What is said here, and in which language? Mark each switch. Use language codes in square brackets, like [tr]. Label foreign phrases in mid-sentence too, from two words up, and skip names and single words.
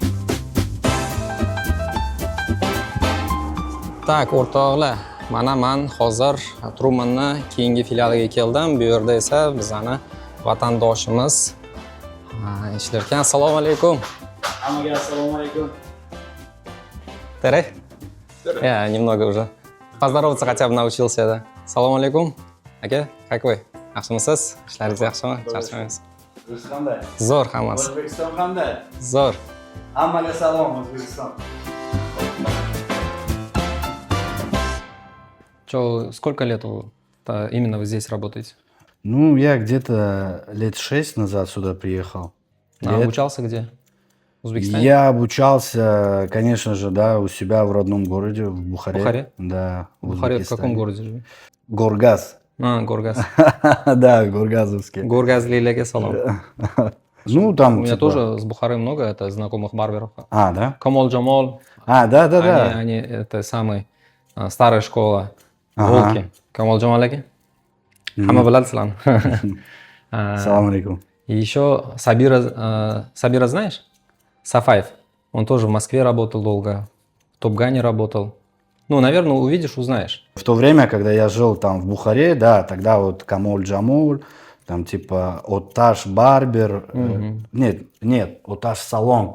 [uz] Tak, o'rtoqlar, mana men hozir Trumanni keyingi filialiga keldim. Bu yerda esa bizani vatandoshimiz ishlarkan. Assalomu alaykum. Hammaga assalomu alaykum. [ru] Tere? Я немного уже. Поздороваться хотя бы научился, да. [uz] Assalomu alaykum. Aka, [ru] как вы? [uz] Yaxshimisiz? Ishlaringiz yaxshimi? Charchamaysiz? Siz qanday? Zo'r hammasi. O'zbekiston qanday? Zo'r. Hammaga salom O'zbekiston. [ru] Сколько лет именно вы здесь работаете? Ну, я где-то лет 6 назад сюда приехал. Обучался где? В Узбекистане? Я обучался, конечно же, да, у себя в родном городе, в Бухаре. Бухаре? Да. В Бухаре в каком городе живете? Горгаз. Горгаз. Да, Горгазовский. [uz] Горгазлиlerге салом. [ru] Ну, там У меня типа- тоже с Бухары много, это знакомых барберов. А, да? Камол Джамол, Да. они это самый старая школа. Ага. [uz] Волки. Камол Джамол aka. Hamma biladi sizlarni. Салам алейкум. [ru] И еще Сабира знаешь? Сафаев. Он тоже в Москве работал долго, в Топ-Гане работал. Ну, наверное, увидишь, узнаешь. В то время, когда я жил там в Бухаре, да, тогда вот Камоль Джамуль, там типа Отташ Барбер, нет, Отташ Салон.